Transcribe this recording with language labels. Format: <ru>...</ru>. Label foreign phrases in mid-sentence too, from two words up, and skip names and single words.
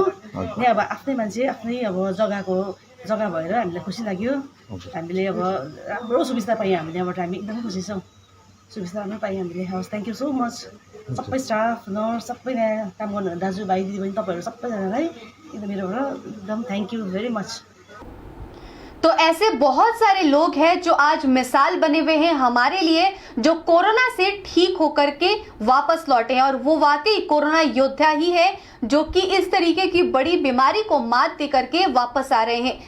<ne>यहाँ अब आफ्नै मान्छे आफ्नै अब जग्गा भएर हामीलाई खुसी लाग्यो। हामीले अब राम्रो सुविस्ता पायौँ, हामीले यहाँबाट हामी एकदमै खुसी छौँ। सुविस्ता राम्रो पायौँ हामीले। हवस्,</ne> <en>thank you so much</en> <ne>सबै स्टाफ, नर्स, सबै यहाँ काम गर्नु दाजुभाइ दिदीबहिनी तपाईँहरू सबैजनालाई एकदम मेरोबाट एकदम</ne> <en>thank you very much.</en> <hi>तो ऐसे बहुत सारे लोग हैं जो आज मिसाल बने हुए हैं हमारे लिए, जो कोरोना से ठीक होकर के वापस लौटे हैं। और वो वाकई कोरोना योद्धा ही है, जो कि इस तरीके की बड़ी बीमारी को मात दे करके वापस आ रहे हैं।</hi>